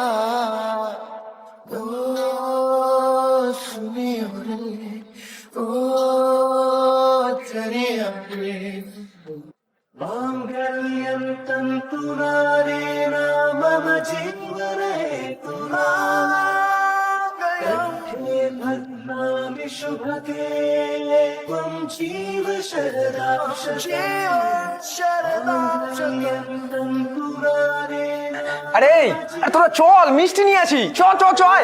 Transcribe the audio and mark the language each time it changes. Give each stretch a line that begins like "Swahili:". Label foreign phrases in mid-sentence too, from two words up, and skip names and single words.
Hindi: ओ सुनियो रे, ओ जनिया रे,
Sanskrit: मांगल्यं तन्तुना रेण मम जीवन हेतुना कण्ठे बध्नामि शुभगे त्वं जीव शरदां तन्तुना रेण।
Bangla: আরে তোরা চল, মিষ্টি নিয়ে আসি। চল চল চল।